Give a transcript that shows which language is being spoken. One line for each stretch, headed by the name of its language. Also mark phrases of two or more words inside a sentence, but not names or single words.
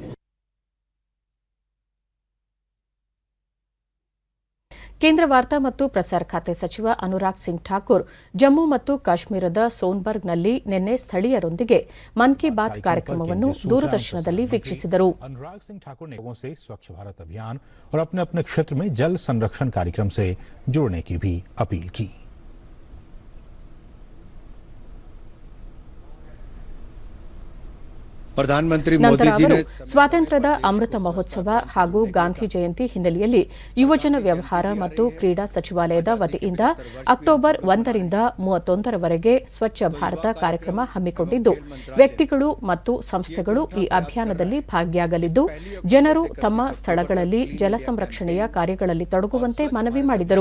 Kannada: ಕೇಂದ್ರ ವಾರ್ತಾ ಮತ್ತು ಪ್ರಸಾರ ಖಾತೆ ಸಚಿವ ಅನುರಾಗ್ ಸಿಂಗ್ ಠಾಕೂರ್ ಜಮ್ಮು ಮತ್ತು ಕಾಶ್ಮೀರದ ಸೋನ್ಬರ್ಗ್ನಲ್ಲಿ ನಿನ್ನೆ ಸ್ಥಳೀಯರೊಂದಿಗೆ ಮನ್ ಕಿ ಬಾತ್ ಕಾರ್ಯಕ್ರಮವನ್ನು ದೂರದರ್ಶನದಲ್ಲಿ ವೀಕ್ಷಿಸಿದರು.
Hindi: अनुराग सिंह ठाकुर ने लोगों से स्वच्छ भारत अभियान और अपने अपने क्षेत्र में जल संरक्षण कार्यक्रम से जुड़ने की भी अपील की.
Kannada: ಪ್ರಧಾನಮಂತ್ರಿ ನಂತರ ಅವರು ಸ್ವಾತಂತ್ರ್ಯದ ಅಮೃತ ಮಹೋತ್ಸವ ಹಾಗೂ ಗಾಂಧಿ ಜಯಂತಿ ಹಿನ್ನೆಲೆಯಲ್ಲಿ ಯುವಜನ ವ್ಯವಹಾರ ಮತ್ತು ಕ್ರೀಡಾ ಸಚಿವಾಲಯದ ವತಿಯಿಂದ ಅಕ್ಟೋಬರ್ 1ರಿಂದ 31ರವರೆಗೆ ಸ್ವಚ್ಛ ಭಾರತ ಕಾರ್ಯಕ್ರಮ ಹಮ್ಮಿಕೊಂಡಿದ್ದು, ವ್ಯಕ್ತಿಗಳು ಮತ್ತು ಸಂಸ್ಥೆಗಳು ಈ ಅಭಿಯಾನದಲ್ಲಿ ಭಾಗಿಯಾಗಲಿದ್ದು, ಜನರು ತಮ್ಮ ಸ್ಥಳಗಳಲ್ಲಿ ಜಲ ಸಂರಕ್ಷಣೆಯ ಕಾರ್ಯಗಳಲ್ಲಿ ತೊಡಗುವಂತೆ ಮನವಿ ಮಾಡಿದರು.